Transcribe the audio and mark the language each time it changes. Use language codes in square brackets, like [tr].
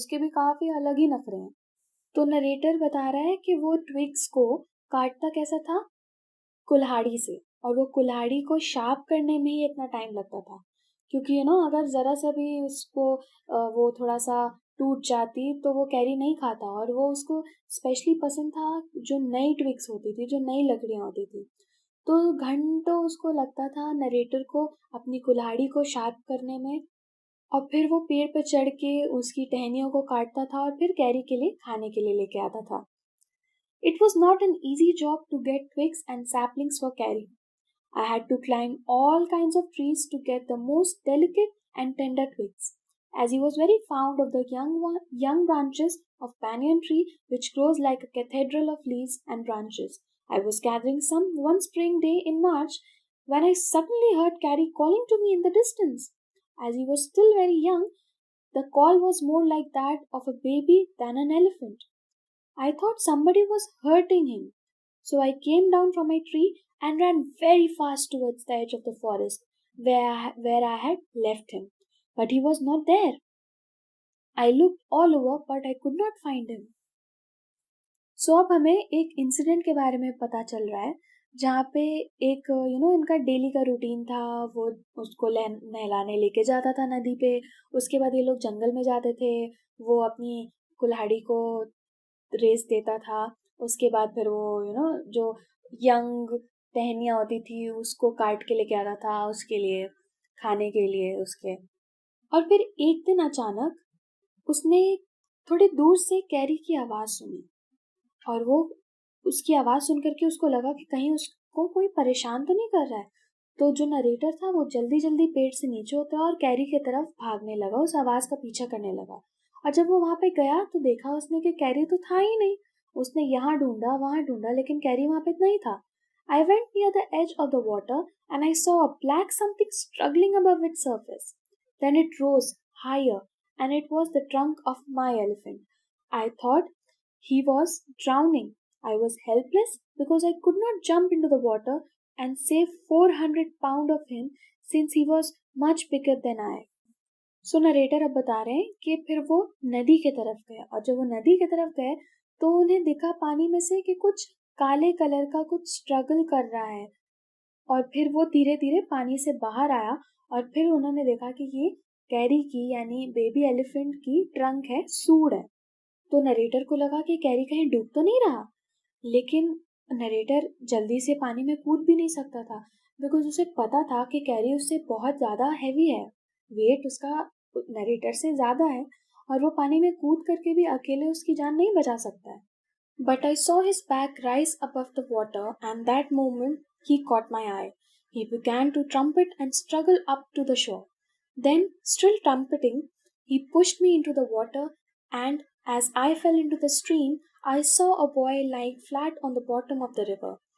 [hi] उसके भी काफ़ी अलग ही नखरे हैं। तो नरेटर बता रहा है कि वो ट्विक्स को काटता कैसा था, कुल्हाड़ी से, और वो कुल्हाड़ी को शार्प करने में ही इतना टाइम लगता था, क्योंकि अगर ज़रा सा भी उसको वो थोड़ा सा टूट जाती तो वो कैरी नहीं खाता, और वो उसको स्पेशली पसंद था जो नई ट्विक्स होती थी, जो नई लकड़ियाँ होती थी। तो घंटों उसको लगता था नरेटर को अपनी कुल्हाड़ी को शार्प करने में, और फिर वो पेड़ पर चढ़ के उसकी टहनियों को काटता था और फिर कैरी के लिए खाने के लिए लेके आता था। [en] It was not an easy job to get twigs and saplings for Carrie. I had to climb all kinds of trees to get the most delicate and tender twigs, as he was very fond of the young branches of banyan tree, which grows like a cathedral of leaves and branches. I was gathering some one spring day in March when I suddenly heard Carrie calling to me in the distance. As he was still very young, the call was more like that of a baby than an elephant. I thought somebody was hurting him, so I came down from my tree and ran very fast towards the edge of the forest where I had left him. But he was not there. I looked all over, but I could not find him. [hi] सो अब हमें एक incident के बारे में पता चल रहा है जहाँ पे एक इनका डेली का रूटीन था। वो उसको नहलाने लेके जाता था नदी पे, उसके बाद ये लोग जंगल में जाते थे, वो अपनी कुल्हाड़ी को रेस देता था, उसके बाद फिर वो जो यंग टहनियाँ होती थी उसको काट के लेके आता था उसके लिए खाने के लिए उसके। और फिर एक दिन अचानक उसने थोड़ी दूर से कैरी की आवाज़ सुनी, और वो उसकी आवाज़ सुन करके उसको लगा कि कहीं उसको कोई परेशान तो नहीं कर रहा है। तो जो नरेटर था वो जल्दी जल्दी पेड़ से नीचे उतरा और कैरी की तरफ भागने लगा, उस आवाज़ का पीछा करने लगा। और जब वो वहां पे गया तो देखा उसने कि कैरी तो था ही नहीं। उसने यहाँ ढूंढा वहां ढूंढा लेकिन कैरी वहां पे नहीं था। [en] I went near the edge of the water and I saw a black something struggling above its surface. Then it rose higher, and it was the trunk of my elephant. I thought he was drowning. I was helpless because I could not jump into the water and save 400 pounds of him since he was much bigger than I. [hi] So narrator अब बता रहे हैं कि फिर वो नदी की तरफ गए, और जब वो नदी की तरफ गए तो उन्हें दिखा पानी में से कि कुछ काले कलर का कुछ स्ट्रगल कर रहा है, और फिर वो धीरे धीरे पानी से बाहर आया, और फिर उन्होंने देखा कि ये कैरी की यानी बेबी एलिफेंट की ट्रंक है, सूंड है। तो नरेटर को लगा कि कैरी कहीं डूब तो नहीं रहा, लेकिन नरेटर जल्दी से पानी में कूद भी नहीं सकता था, बिकॉज उसे पता था कि कैरी उससे बहुत ज़्यादा हैवी है, वेट उसका नरेटर से ज़्यादा है, और वो पानी में कूद करके भी अकेले उसकी जान नहीं बचा सकता है। [en] But I saw his back rise above the water, and that moment he caught my eye. He began to trumpet and struggle up to the shore. Then, still trumpeting, he pushed me into the water, and as I fell into the stream, I saw a boy lying flat on the bottom of the river.